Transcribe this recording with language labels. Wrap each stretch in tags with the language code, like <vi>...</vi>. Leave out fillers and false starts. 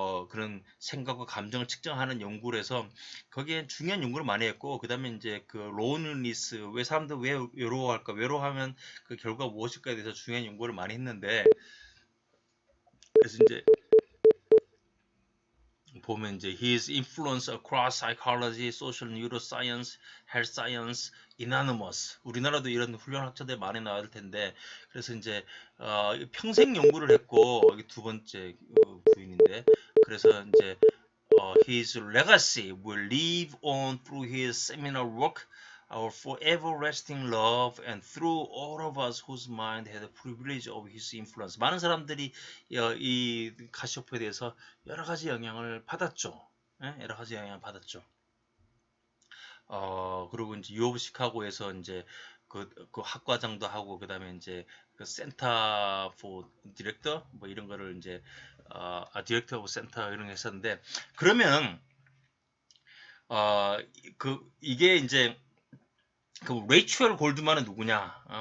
<ko>그런 생각과 감정을 측정하는 연구를 해서 거기에 중요한 연구를 많이 했고 그 다음에 이제 로운리스 왜 사람들 왜 외로워할까 외로워하면 그 결과가 무엇일까에 대해서 중요한 연구를 많이 했는데 그래서 이제 보면 이제</ko> <en>his influence across psychology, social neuroscience, health science, anonymous.</en> <ko>우리나라도 이런 훌륭한 학자들 많이 나올 텐데 그래서 이제 평생 연구를 했고 이게 두 번째 부인인데 그래서 이제</ko> <en>his legacy will live on through his seminal work, our forever lasting love, and through all of us whose mind had the privilege of his influence.</en> <ko>많은 사람들이 이 카시오프에 대해서 여러 가지 영향을 받았죠. 여러 가지 영향을 받았죠. 그리고 이제 유오브 시카고에서 이제 그 학과장도 하고 그다음에 이제 센터 포 디렉터 뭐 이런 거를 이제 디렉터 오브 센터 이런 거 했었는데 그러면 이게 이제 레이첼 골드만은 누구냐?</ko>